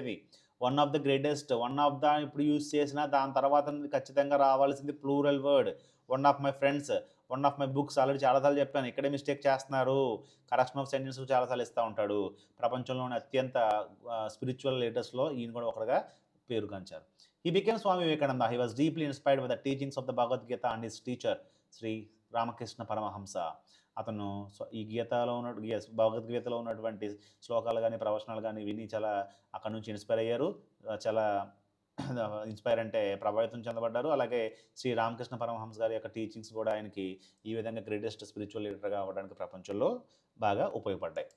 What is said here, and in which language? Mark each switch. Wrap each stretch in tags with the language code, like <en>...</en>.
<te>అది</te> <en>one of the greatest,</en> <te>one of the ఇప్పుడు use చేసిన దాని తర్వాత ఖచ్చితంగా రావాల్సింది plural word.</te> <en>one of my friends, one of my books,</en> <te>already చాలాసార్లు చెప్పాను. ఇక్కడే మిస్టేక్ చేస్తున్నారు, కరెక్షన్ ఆఫ్ సెంటెన్స్ చాలాసార్లు ఇస్తూ ఉంటాడు. ప్రపంచంలోని అత్యంత స్పిరిచువల్ లీడర్స్లో ఈయన కూడా ఒకటిగా పేరుగాంచారు.</te> <en>He became Swami Vivekananda. He was deeply inspired by the teachings of the Bhagavad Gita and his teacher, Sri Ramakrishna Paramahamsa.</en> <te>అతను ఈ గీతలో ఉన్న భగవద్గీతలో ఉన్నటువంటి శ్లోకాలు కానీ ప్రవచనాలు కానీ విని చాలా అక్కడ నుంచి ఇన్స్పైర్ అయ్యారు. చాలా ఇన్స్పైర్ అంటే ప్రభావితం చెందబడ్డారు. అలాగే శ్రీ రామకృష్ణ పరమహంస గారి యొక్క టీచింగ్స్ కూడా ఆయనకి ఈ విధంగా గ్రేటెస్ట్ స్పిరిచువల్ లీడర్గా అవ్వడానికి ప్రపంచంలో బాగా ఉపయోగపడ్డాయి.</te>